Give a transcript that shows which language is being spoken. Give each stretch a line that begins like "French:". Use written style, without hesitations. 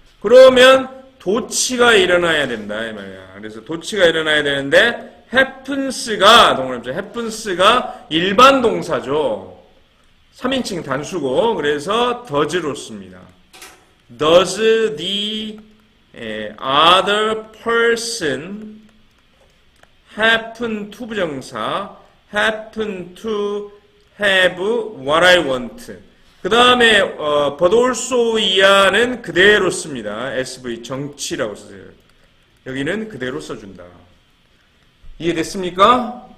Korean: 그러면 도치가 일어나야 된다 이 말이야. 그래서 도치가 일어나야 되는데 happens가 동그라미 happens가 일반 동사죠. 3인칭 단수고 그래서 does로 씁니다.
English: Does the other person happen to 부정사 happen to have what I want.
Korean: 그 다음에
English: but also
Korean: 이하는 그대로 씁니다. SV 정치라고 쓰세요. 여기는 그대로 써준다. 이해됐습니까?